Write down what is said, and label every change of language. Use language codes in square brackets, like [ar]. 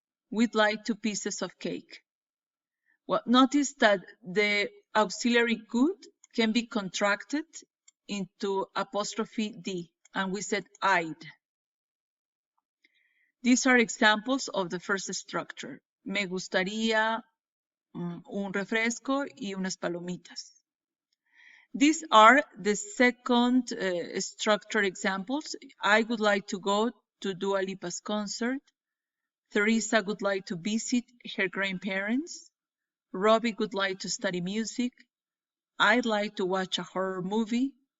[en] We'd like 2 pieces of cake. Well, notice that the auxiliary would can be contracted into apostrophe D. and we said I'd. These are examples of the first structure. [es] Me gustaría un refresco y unas palomitas. [en] These are the second structure examples. I would like to go to Dua Lipa's concert. Teresa would like to visit her grandparents. Robbie would like to study music. I'd like to watch a horror movie.